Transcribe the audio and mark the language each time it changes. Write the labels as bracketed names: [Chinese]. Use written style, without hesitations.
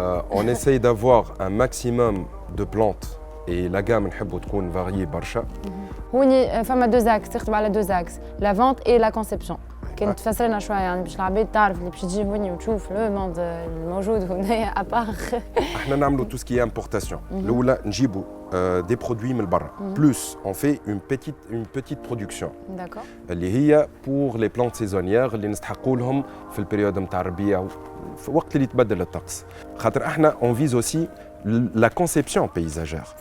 [French] On essaye d'avoir un maximum de plantes et la gamme [Arabic] نحبوا تكون [French] variée [Arabic] برشا. هوني فما [French] deux axes [Arabic] تخدم على [French] deux axes la vente et la conception. [Arabic] كنت تفسر لنا شويه يعني باش العباد تعرف اللي باش تجي هوني وتشوف لو موند الموجود هنا ابار. احنا نعملوا [French] tout ce qui est importation. [Arabic] الاولى نجيبوا [French] des produits [Arabic] من برا. [French] Plus on fait une petite production. D'accord. [Arabic] اللي هي [French] pour les plantes saisonnières [Arabic] اللي نستحقوا لهم في البريود نتاع الربيع في وقت اللي يتبدل الطقس. خاطر احنا [French] on vise aussi la conception paysagère.